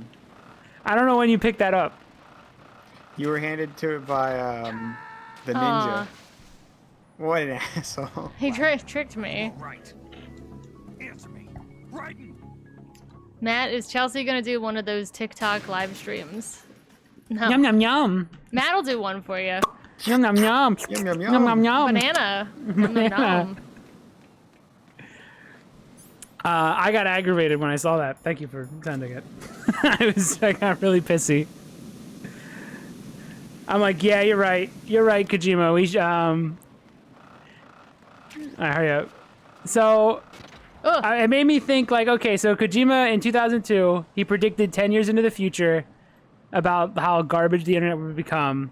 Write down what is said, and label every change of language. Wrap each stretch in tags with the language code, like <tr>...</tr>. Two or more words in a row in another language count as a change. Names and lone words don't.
<en>I don't know when you picked that up. You were handed to it by the ninja. What an asshole. He tricked me. Right. Answer me. Right. Matt, is Chelsea gonna do one of those TikTok live streams? No. Yum yum yum. Matt'll do one for you. Yum yum yum. Yum, yum, yum. Yum yum yum. Banana. Nom, nom, nom. I got aggravated when I saw that. Thank you for sending it. I got really pissy. I'm like, yeah, you're right. You're right, Kojima. We all right, hurry up. So, it made me think like, okay, so Kojima in 2002, he predicted 10 years into the future about how garbage the internet would become.</en>